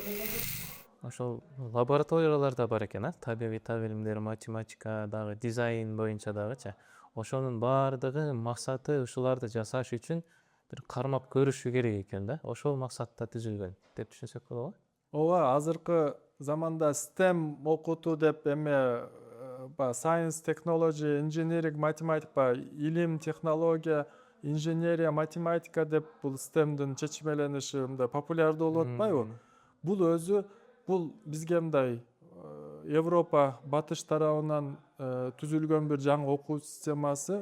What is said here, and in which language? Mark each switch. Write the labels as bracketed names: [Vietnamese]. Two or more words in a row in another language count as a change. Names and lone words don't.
[Kyrgyz] Ошол лабораторияларда бар экен, табигый билимдер, математика дагы, дизайн боюнча дагычы. Ошонун баардыгы максаты ушуларды жасаш үчүн бир кармап көрүшү керек экен да. Ошол максатта түзүлгөн деп түшүнсөк болобу? Ооба, азыркы заманда STEM окутуу деп эме [English] science, technology, engineering, [Kyrgyz] математика, илим, технология, инженерия, математика деп бул STEM-дин чечмелениши мындай популярдуу болуп атпайбы? Бул өзү бизге мындай Европа батыш тарабынан түзүлгөн бир жаңы окуу системасы.